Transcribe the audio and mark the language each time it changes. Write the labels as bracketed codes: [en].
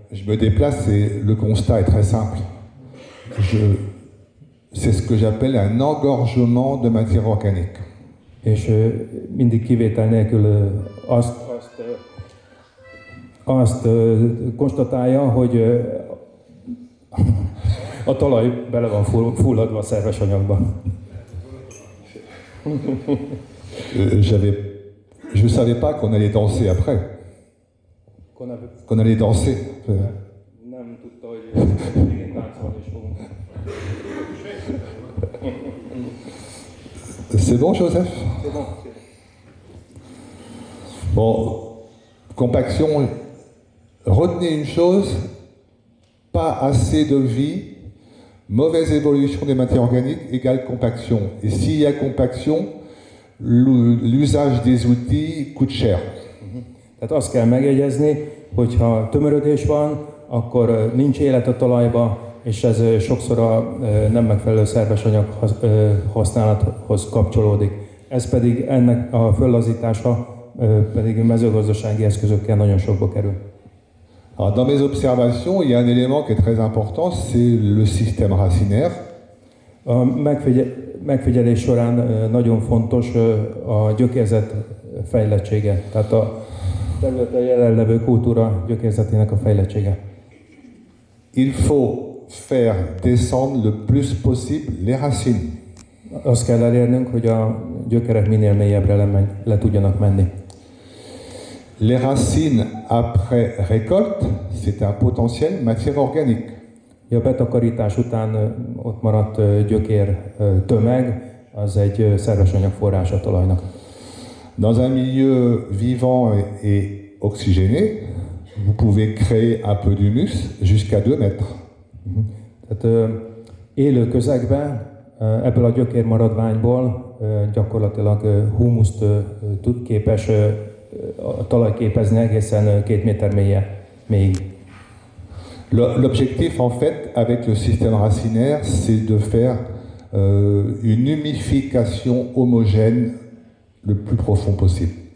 [fr] Je me déplace et le constat est très simple. C'est ce que j'appelle un engorgement de matière organique. [hu] És mindig kivétel nélkül azt konstatálja, hogy a talaj bele van fulladva a szerves anyagba. [fr] Je ne savais pas qu'on allait danser après. Qu'on allait danser. [hu] Nem tudta, hogy még táncolni is fogunk. [fr] C'est bon, Joseph? C'est bon. Bon, compaction, retenez une chose, pas assez de vie, mauvaise évolution des matières organiques égale compaction. Et s'il y a compaction, l'usage des outils coûte cher. [hu] Tehát azt kell megjegyezni, hogy ha tömörödés van, akkor nincs élet a talajba, és ez sokszor a nem megfelelő szerves anyag használathoz kapcsolódik. Ez pedig ennek a föllazítása pedig mezőgazdasági eszközökkel nagyon sokba kerül. [fr] Alors, dans mes observations, il y a un élément qui est très important, c'est le système racinaire. [hu] A megfigyelés során nagyon fontos a gyökérzet fejlettsége, tehát a területen jelenlevő kultúra gyökérzetének a fejlettsége. [fr] Il faut faire descendre le plus possible les racines. [hu] Azt kell elérnünk, hogy a gyökerek minél mélyebbre le tudjanak menni. [fr] Les racines après récolte, c'est un potentiel matière organique. [hu] A betakarítás után ott maradt gyökér tömeg, az egy szerves anyagforrás a talajnak. [fr] Dans un milieu vivant et oxygéné, vous pouvez créer un peu d'humus jusqu'à 2 mètres. [hu] Tehát élő közegben ebből a gyökérmaradványból gyakorlatilag humuszt képes a talaj képezni egészen 2 méter mélyig. [fr] L'objectif en fait avec le système racinaire, c'est de faire une humification homogène le plus profond possible.